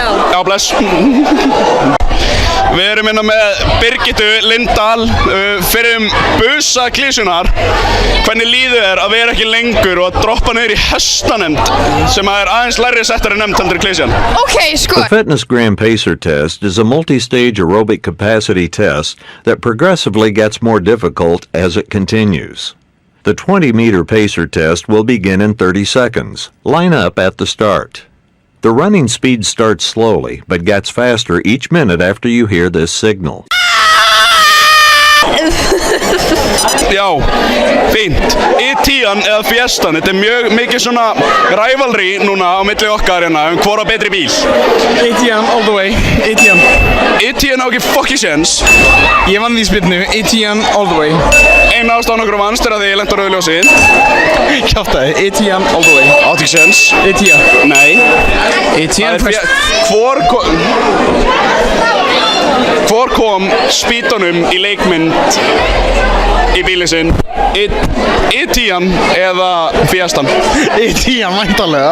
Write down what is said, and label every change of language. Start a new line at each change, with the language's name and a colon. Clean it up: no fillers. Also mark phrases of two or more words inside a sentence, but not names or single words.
Icelandic: Já, bless. Við erum hérna með Birgittu Lindahl fyrir busa klísunar. Hvernig líður þér að vera ekki lengur og að droppa niður í hestanemnd sem er aðeins lægri settari nefnd heldur í klísjan? Ok, sko.
English: The Fitness Gram Pacer test is a multi-stage aerobic capacity test that progressively gets more difficult as it continues. The 20-meter pacer test will begin in 30 seconds. Line up at the start. The running speed starts slowly, but gets faster each minute after you hear this signal.
Icelandic: Já, fínt. E10-an eða Fiestan, þetta er mjög mikið svona rivalry núna á milli okkar hérna hvora betri bíl.
English: E10 all the way.
Icelandic: E10 á ekki fucking séns. Ég vann því spilnu. E10
English: all the way.
Icelandic: Einn ástæðan okkur vannst er að þið lent á rauðu ljósið. Kjátaði. E10
English: all the way.
Icelandic: Átt ekki séns. E10. Nei. E10 Hvor kom spýtunum í leikmynd í bílinn sinn? E10-an eða Fiestan? E10 væntanlega.